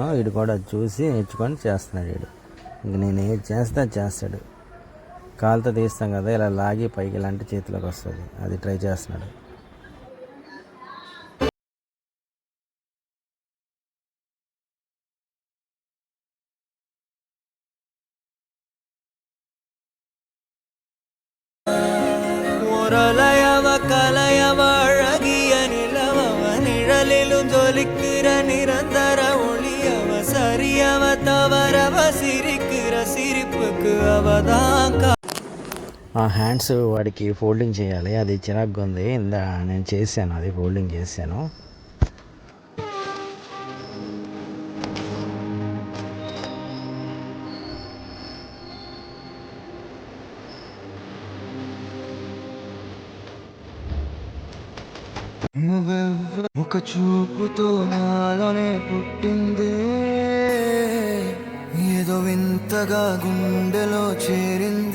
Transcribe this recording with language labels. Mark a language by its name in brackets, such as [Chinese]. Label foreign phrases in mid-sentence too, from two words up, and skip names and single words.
[Telugu] వీడు కూడా చూసి నేర్చుకొని చేస్తున్నాడు. వీడు ఇంక నేను ఏది చేస్తే అది చేస్తాడు. కాలుతో తీస్తాం కదా, ఇలా లాగి పైకి ఇలాంటి చేతిలోకి వస్తుంది. అది ట్రై చేస్తున్నాడు. [Tamil] கலையவ அழகிய நிலவவ நிழலிலும் ஜொலிக்கிற நிரந்தர ஒளியவ சரியவ தவறவ சிரிக்கிற சிரிப்புக்கு அவதான். [Telugu] ఆ హ్యాండ్స్ వాడికి ఫోల్డింగ్ చేయాలి, అది చిరాగ్గా ఉంది. నేను చేశాను, అది ఫోల్డింగ్ చేశాను. ఒక చూపుతో నాలోనే పుట్టిందే, ఏదో వింతగా గుండెలో చేరింది.